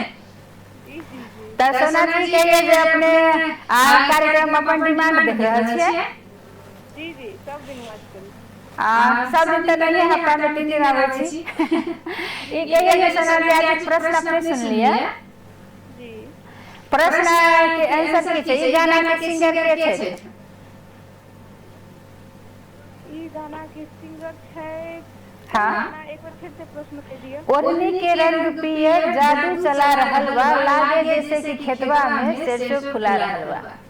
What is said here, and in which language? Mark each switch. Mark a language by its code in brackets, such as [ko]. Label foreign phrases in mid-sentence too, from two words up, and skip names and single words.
[mai] त सोना जी के जे अपने कार्यक्रम अपन डिमांड देख रहल छियै। जी सब दिन बात करी सब दिन तो नहीं, हफ्ता में 3 दिन आवे छी। ई कहिए जे सोना जी आज प्रश्न अपने सुन लिया। जी प्रश्न के आंसर की छै? ई गाना के सिंगर के छै? ई गाना के सिंगर छै हाँ, एक बार फिर से प्रश्न कह दिया। [bho] ओढ़नी के रंग पियर जादू चला रहल बा, लागे जैसे कि खेतवा में सरसों फुला रहल बा।